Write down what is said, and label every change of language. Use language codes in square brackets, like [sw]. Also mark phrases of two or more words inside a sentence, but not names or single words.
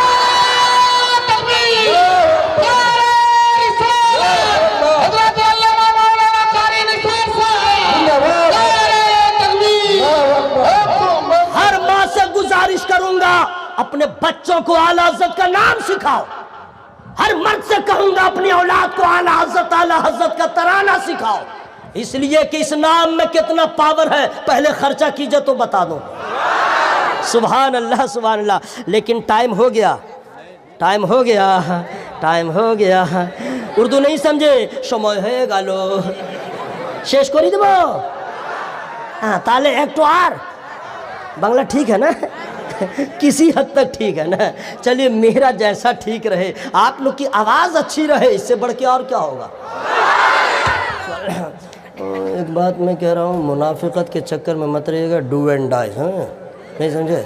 [ur] کروں گا اپنے بچوں کو اعلیٰ حضرت کا نام سکھاؤ، ہر مرد سے کہوں گا اپنی اولاد کو اعلیٰ حضرت کا ترانہ سکھاؤ، اس لیے کہ اس نام میں کتنا پاور ہے، پہلے خرچہ کیجئے تو بتا دو۔ [ar] سبحان اللہ سبحان اللہ۔ [ur] لیکن ٹائم ہو گیا، ٹائم ہو گیا، ٹائم ہو گیا۔ اردو نہیں سمجھے؟ [bn] সময় হয়ে গেল শেষ করে দেব। ہاں তাহলে একটু আর বাংলা [ur] ٹھیک ہے نا؟ کسی حد تک ٹھیک ہے نا؟ چلیے میرا جیسا ٹھیک رہے، آپ لوگ کی آواز اچھی رہے، اس سے بڑھ کے اور کیا ہوگا۔ ایک بات میں کہہ رہا ہوں، منافقت کے چکر میں مت رہیے گا، [en] do and die, [ur] ہاں نہیں سمجھے؟